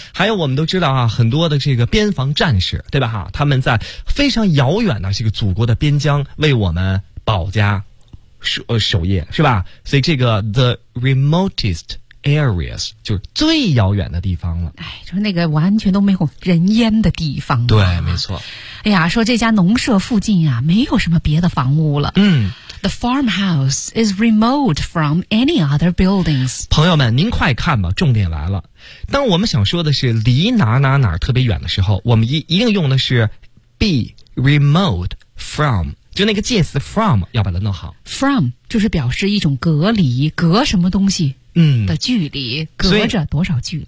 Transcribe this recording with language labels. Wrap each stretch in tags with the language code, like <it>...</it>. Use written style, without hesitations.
<zh>还有我们都知道啊，很多的这个边防战士，对吧？哈，他们在非常遥远的这个祖国的边疆为我们保家守业，是吧？所以这个</zh> <en>the remotest areas</en> <zh>就是最遥远的地方了。哎，就是那个完全都没有人烟的地方。对，没错。哎呀，说这家农舍附近啊，没有什么别的房屋了。嗯</zh> <en>，The farmhouse is remote from any other buildings。</en> <zh>朋友们，您快看吧，重点来了。当我们想说的是离哪哪哪特别远的时候，我们一定用的是 B,</zh> <en>remote from,</en> <zh>就那个介词 from 要把它弄好。 From 就是表示一种隔离，隔什么东西的距离，隔着多少距离。</zh>